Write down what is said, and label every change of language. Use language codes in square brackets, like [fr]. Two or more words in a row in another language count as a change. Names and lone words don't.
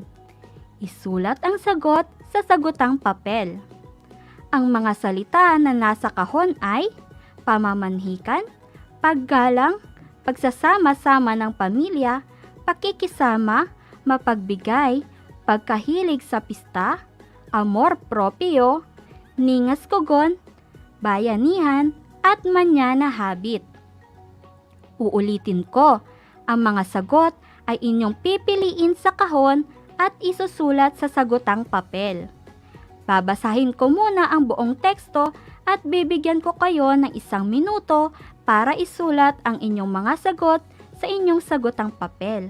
[tl] Isulat ang sagot sa sagutang papel. Ang mga salita na nasa kahon ay pamamanhikan, paggalang, pagsasama-sama ng pamilya, pakikisama, mapagbigay, pagkahilig sa pista, amor propio, ningas kugon, bayanihan, at manyana habit. Uulitin ko, ang mga sagot ay inyong pipiliin sa kahon at isusulat sa sagutang papel. Babasahin ko muna ang buong teksto at bibigyan ko kayo ng 1 minuto para isulat ang inyong mga sagot sa inyong sagutang papel.